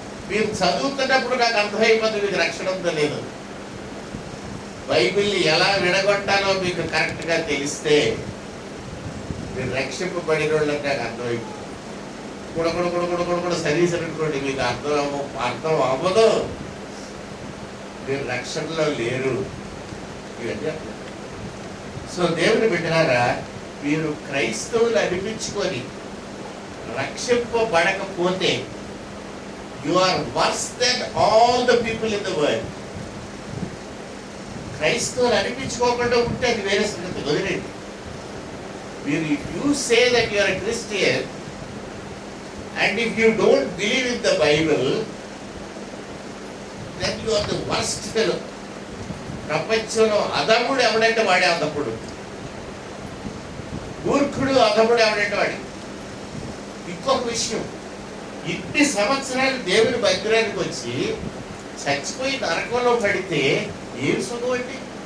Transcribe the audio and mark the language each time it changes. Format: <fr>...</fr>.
<te>మీరు చదువుతున్నప్పుడు నాకు అర్థమైపోతుంది మీకు రక్షణ ఉందో లేదు. బైబిల్ని ఎలా విడగొట్టాలో మీకు కరెక్ట్గా తెలిస్తే మీరు రక్షింపబడిన వాళ్ళకి నాకు అర్థమైపోతుంది. కూడా సర్వీస్ అనుకోండి, మీకు అర్థం అవ్వదు, మీరు రక్షణలో లేరు. సో దేవుని బిడ్డలారా, మీరు క్రైస్తవులు అనిపించుకొని రక్షింపబడకపోతే</te> <en>you are worse than all the people in the world.</en> <te>క్రైస్తవులు అనిపించుకోకుండా ఉంటే అది వేరే సంగతి, వదిలేండి.</te> <en>మీరు if you say that you are a Christian and if you don't believe in the Bible, then you are the worst fellow.</en> <te>ప్రపంచంలో అధముడు ఎవడంటే వాడే అధముడు, మూర్ఖుడు అధముడు ఎవడంటే వాడి. ఇంకొక విషయం, ఇన్ని సంవత్సరాలు దేవుని మందిరానికి వచ్చి చచ్చిపోయి నరకంలో పడితే ఏం సుఖం అండి?</te>